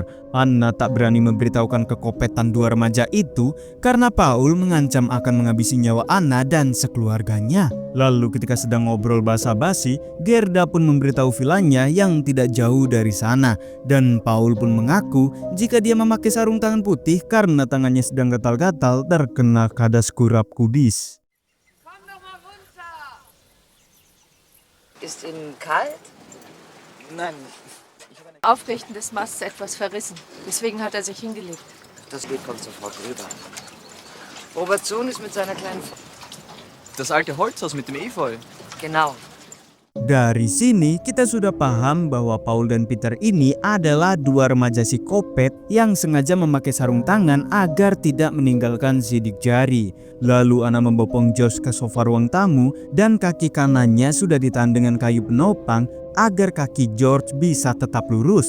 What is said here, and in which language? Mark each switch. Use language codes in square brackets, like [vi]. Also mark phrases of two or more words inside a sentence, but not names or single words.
[id] Anna tak berani memberitahukan kekopetan dua remaja itu karena Paul mengancam akan menghabisi nyawa Anna dan sekeluarganya. Lalu ketika sedang ngobrol basa-basi, Gerda pun memberitahu vilanya yang tidak jauh dari sana. Dan Paul pun mengaku jika dia memakai sarung tangan putih karena tangannya sedang gatal-gatal terkena kadas kurap kudis. [de] Ist Ihnen kalt? Nein, Aufrichten des Masts etwas verrissen. Deswegen hat er sich hingelegt. Das Lied kommt sofort rüber. Roberts Sohn ist mit seiner kleinen... das alte Holzhaus mit dem Efeu. Genau. [id] Dari sini kita sudah paham bahwa Paul dan Peter ini adalah dua remaja psikopat yang sengaja memakai sarung tangan agar tidak meninggalkan sidik jari. Lalu Anna membopong George ke sofa ruang tamu dan kaki kanannya sudah ditahan dengan kayu penopang agar kaki George bisa tetap lurus.